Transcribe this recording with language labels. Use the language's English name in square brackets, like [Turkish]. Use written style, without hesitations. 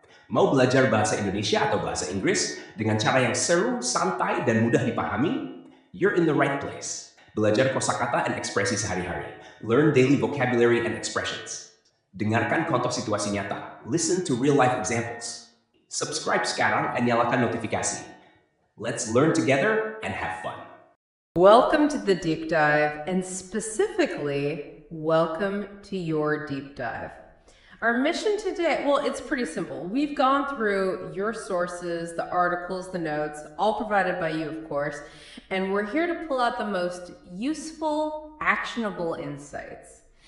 [Indonesian] Mau belajar bahasa Indonesia atau bahasa Inggris dengan cara yang seru, santai, dan mudah dipahami? [English] You're in the right place. [Indonesian] Belajar kosakata dan ekspresi sehari-hari. [English] Learn daily vocabulary and expressions. [Indonesian] Dengarkan contoh situasi nyata. [English] Listen to real-life examples. [Indonesian] Subscribe sekarang dan nyalakan notifikasi. [English] Let's learn together and have fun. Welcome to the deep dive, and specifically, welcome to your deep dive. Our mission today, well, it's pretty simple. We've gone through your sources, the articles, the notes, all provided by you, of course, and we're here to pull out the most useful, actionable insights.